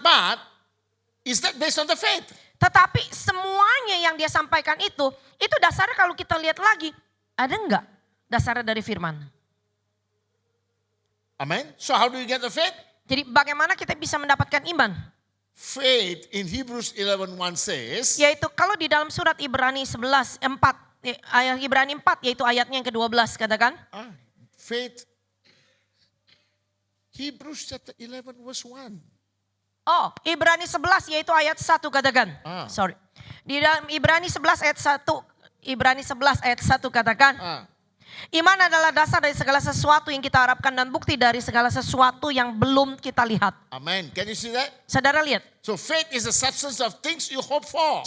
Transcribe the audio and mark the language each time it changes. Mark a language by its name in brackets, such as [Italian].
[English] but is that based on the faith? [Indonesian] Tetapi semuanya yang dia sampaikan itu dasarnya kalau kita lihat lagi, ada enggak dasarnya dari firman? [English] Amen. So how do you get the faith? [Indonesian] Jadi bagaimana kita bisa mendapatkan iman? [English] Faith in Hebrews 11:1 says, [Indonesian] Yaitu kalau di dalam surat Ibrani 11:4, ayat Ibrani 4 yaitu ayatnya yang ke-12 katakan. [English] faith, Hebrews chapter 11 verse 1. [Indonesian] Oh, Ibrani 11 yaitu ayat 1 katakan. Sorry. Di dalam Ibrani 11 ayat 1, Ibrani 11 ayat 1 katakan. Iman adalah dasar dari segala sesuatu yang kita harapkan dan bukti dari segala sesuatu yang belum kita lihat. [English] Amen. Can you see that? [Indonesian] Saudara lihat. [English] So faith is the substance of things you hope for.